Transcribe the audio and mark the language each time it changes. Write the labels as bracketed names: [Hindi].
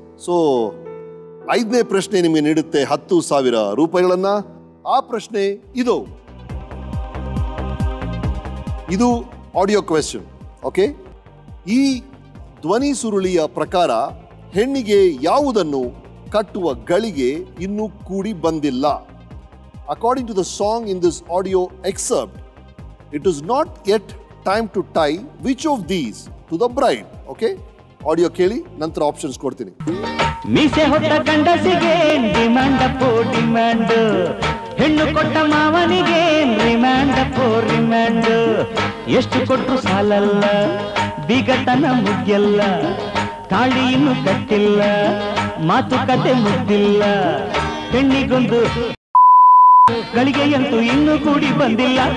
[Kannada] So 5ನೇ ಪ್ರಶ್ನೆ ನಿಮಗೆ ನೀಡುತ್ತೆ 10,000 ರೂಪಾಯಿಗಳನ್ನ. ಆ ಪ್ರಶ್ನೆ ಇದು ಆಡಿಯೋ ಕ್ವೆಶ್ಚನ್. ಓಕೆ, ಈ ಧ್ವನಿ ಸುರುಳಿಯ ಪ್ರಕಾರ ಹೆಣ್ಣಿಗೆ ಯಾವುದನ್ನು ಕಟ್ಟುವ ಗಳಿಗೆ ಇನ್ನೂ ಕೂಡಿ ಬಂದಿಲ್ಲ. [English] According to the song in this audio excerpt, it is not yet time to tie which of these to the bride. Okay? [Kannada] Audio ಕೇಳಿ, ನಂತರ ಆಪ್ಷನ್ಸ್ ಕೊಡ್ತೀನಿ. ಮೀಸೆ ಹೊತ್ತ ಗಂಡಸಿಗೆ ಡಿಮ್ಯಾಂಡ್ ಪೋ ಡಿಮ್ಯಾಂಡ್, ಹೆಣ್ಣು ಕೊಟ್ಟ ಮಾವನಿಗೆ ರಿಮ್ಯಾಂಡ್ ಪೋ ರಿಮ್ಯಾಂಡ್. ಎಷ್ಟು ಕೊಟ್ಟರು ಸಾಲಲ್ಲ, ಬಿಗತನ ಮುಗ್ಯಲ್ಲ, ತಾಳಿ ಇನ್ನು ಕಟ್ಟಿಲ್ಲ, ಮಾತುಕತೆ ಮುಗ್ದಿಲ್ಲ, ಹೆಣ್ಣಿಗೊಂದು ಗಳಿಗೆಯಂತೂ ಇನ್ನೂ ಕೂಡಿ ಬಂದಿಲ್ಲ.